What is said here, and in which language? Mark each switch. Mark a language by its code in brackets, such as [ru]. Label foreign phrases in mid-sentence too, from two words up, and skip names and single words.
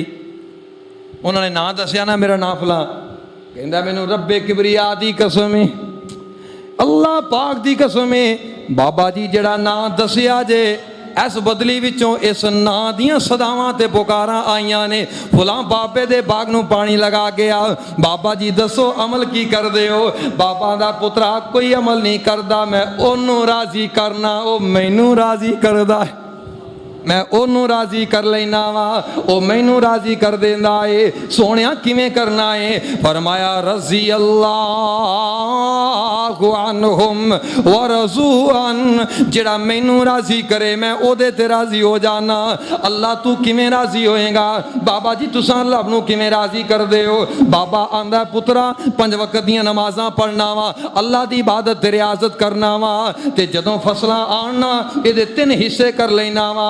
[pa] ਉਹਨਾਂ ਨੇ ਨਾ ਦੱਸਿਆ ਨਾ, ਮੇਰਾ ਨਾਮ ਫਲਾਂ। ਕਹਿੰਦਾ, ਮੈਨੂੰ ਰੱਬੇ ਕਿਬਰਿਆ ਦੀ ਕਸਮ ਹੈ, ਅੱਲਾਹ ਪਾਕ ਦੀ ਕਸਮ ਹੈ, ਬਾਬਾ ਜੀ ਜਿਹੜਾ ਨਾ ਦੱਸਿਆ ਜੇ ਇਸ ਬੱਦਲੀ ਵਿਚੋਂ ਇਸ ਨਾਂ ਦੀਆਂ ਸਦਾਵਾਂ ਤੇ ਪੁਕਾਰਾਂ ਆਈਆਂ ਨੇ, ਫਲਾਂ ਬਾਬੇ ਦੇ ਬਾਗ ਨੂੰ ਪਾਣੀ ਲਗਾ ਕੇ ਆ। ਬਾਬਾ ਜੀ ਦੱਸੋ ਅਮਲ ਕੀ ਕਰ ਦੇ ਹੋ? ਬਾਬਾ ਦਾ ਪੁੱਤਰਾ ਕੋਈ ਅਮਲ ਨਹੀਂ ਕਰਦਾ, ਮੈਂ ਓਹਨੂੰ ਰਾਜ਼ੀ ਕਰਨਾ, ਓ ਮੈਨੂੰ ਰਾਜ਼ੀ ਕਰਦਾ ਹੈ। میں ਉਹਨੂੰ ਰਾਜ਼ੀ ਕਰ ਲੈਣਾ ਵਾ, ਉਹ ਮੈਨੂੰ ਰਾਜ਼ੀ ਕਰ ਦਿੰਦਾ ਏ। ਸੋਹਣਿਆ ਕਿਵੇਂ ਕਰਨਾ ਏ? ਫਰਮਾਇਆ [ar] رضي الله عنهم و رضوا عن, [pa] ਜਿਹੜਾ ਮੈਨੂੰ ਰਾਜ਼ੀ ਕਰੇ ਮੈਂ ਉਹਦੇ ਤੇ ਰਾਜ਼ੀ ਹੋ ਜਾਣਾ। ਅੱਲਾ ਤੂੰ ਕਿਵੇਂ ਰਾਜ਼ੀ ਹੋਏਗਾ? ਬਾਬਾ ਜੀ ਤੁਸੀਂ ਰੱਬ ਨੂੰ ਕਿਵੇਂ ਰਾਜ਼ੀ ਕਰਦੇ ਹੋ? ਬਾਬਾ ਆਂਦਾ ਪੁੱਤਰਾ 5 ਵਕਤ ਦੀਆਂ ਨਮਾਜ਼ਾਂ ਪੜ੍ਹਨਾ ਵਾ, ਅੱਲਾ ਦੀ ਇਬਾਦਤ ਤੇ ਰਿਆਜ਼ਤ ਕਰਨਾ ਵਾ, ਤੇ ਜਦੋਂ ਫਸਲਾਂ ਆਉਣ ਨਾ ਇਹਦੇ 3 ਹਿੱਸੇ ਕਰ ਲੈਣਾ ਵਾ।